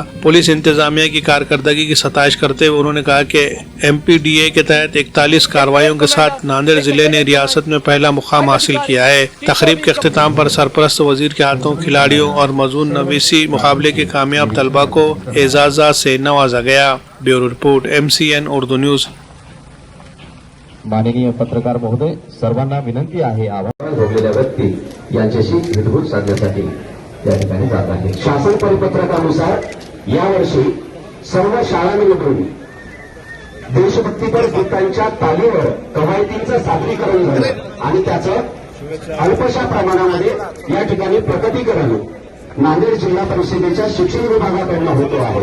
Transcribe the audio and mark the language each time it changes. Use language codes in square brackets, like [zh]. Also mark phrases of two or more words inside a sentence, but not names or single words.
[ur] پولیس انتظامیہ کی کارکردگی کی ستائش کرتے ہوئے انہوں نے کہا کہ MPDA کے تحت 41 کارروائیوں کے ساتھ ناندیڑ ضلع نے ریاست میں پہلا مقام حاصل کیا ہے۔ تقریب کے اختتام پر سرپرست وزیر کے ہاتھوں کھلاڑیوں اور مضمون نویسی مقابلے کے کامیاب طلبہ کو اعزازات سے نوازا گیا۔ بیورو رپورٹ MCN اردو نیوز۔ [mr] माननीय पत्रकार महोदय, सर्वांना विनंती आहे आवाज जोडलेल्या व्यक्ती यांच्याशी भेटघूट साधण्यासाठी या ठिकाणी जात आहे। शासन परिपत्रकानुसार यावर्षी सर्व शाळांमधून देशभक्तीपर गीतांच्या तालीवर कवायतींचं सादरीकरण झालं आणि त्याचं अल्पशा प्रमाणामध्ये या ठिकाणी प्रकटीकरण नांदेड जिल्हा परिषदेच्या शिक्षण विभागाकडून होतो आहे।